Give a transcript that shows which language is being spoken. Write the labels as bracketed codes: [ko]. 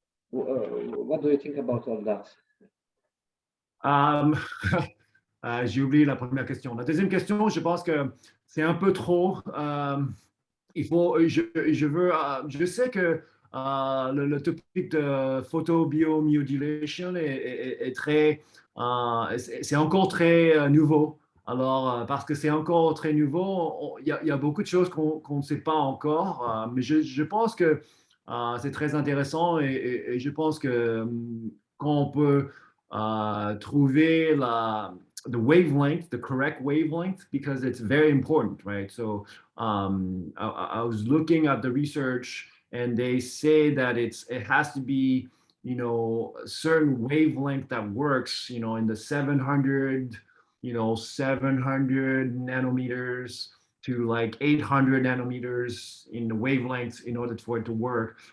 [en] What do you think about all that? [fr] J'ai oublié la première question. La deuxième question, je pense que c'est un peu trop. Je sais que le topic de photobiomodulation est très, c'est encore très nouveau. Alors, parce que c'est encore très nouveau, il y a beaucoup de choses qu'on ne sait pas encore, mais je pense que c'est très intéressant et je pense que quand on peut trouver [en] the wavelength, the correct wavelength, because it's very important, right? So I was looking at the research and they say that it has to be a certain wavelength that works, in the 700, 700 nanometers to like 800 nanometers in the wavelengths in order for it to work.